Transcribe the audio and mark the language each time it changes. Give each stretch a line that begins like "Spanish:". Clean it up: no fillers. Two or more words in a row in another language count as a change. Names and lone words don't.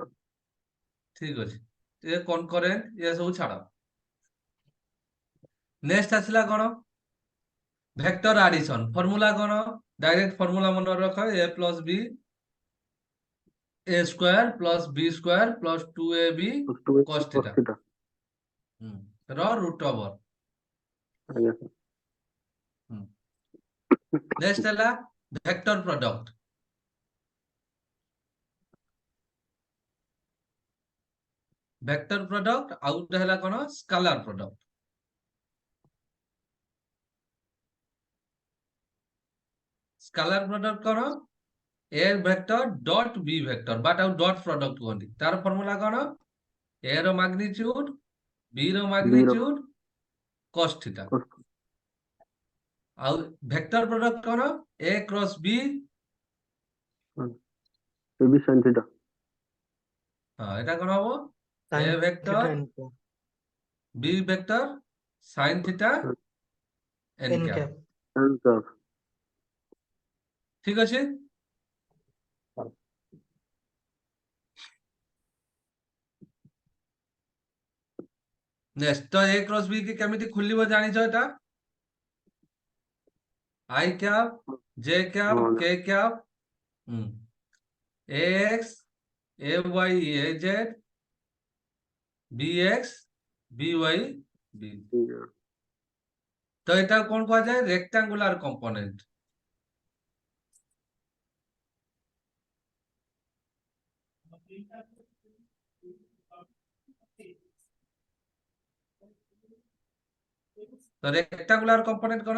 Odia: ଠିକ ଅଛି। ଏ କନକରେଣ୍ଟ ଏ ସବୁ ଛାଡ। ନେକ୍ସଟ ଆସିଲା କଣ?
English: vector addition.
Odia: ଫର୍ମୁଲା କଣ?
English: direct formula
Odia: ମନେ ରଖ,
English: a plus b a square plus b square plus 2ab cos θ
Odia: ସେଟା
English: ର root over.
Odia: ଆଜ୍ଞା ସାର୍।
English: ନେକ୍ସଟ ହେଲା vector product. vector product
Odia: ଆଉ ଗୋଟେ ହେଲା କଣ?
English: scalar product. scalar product କଣ? a vector dot b vector
Odia: ବା ତାକୁ
English: dot product କୁହନ୍ତି।
Odia: ତାର ଫର୍ମୁଲା କଣ? a ର ମାଗ୍ନିଚ୍ୟୁଡ b ର ବିର
English: magnitude cos θ. ଆଉ vector product କଣ? a cross b, a b sine theta.
Odia: ହଁ ଏଟା କଣ ହବ? a
English: Sin ଭେକ୍ଟର theta n cap b vector sin θ n n କ୍ୟାପ। cap। ସାର୍
Odia: ଠିକ ଅଛି। ନେକ୍ସଟ ତ
English: a cross b
Odia: କି କେମିତି ଖୋଲିବ ଜାଣିଛ?
English: ଏଟା i cap j cap
Odia: ହଁ
English: k cap ax ay az bx by b.
Odia: ତ ଏଟା କଣ କୁହାଯାଏ?
English: rectangular component.
Odia: ତ
English: rectangular component
Odia: କଣ?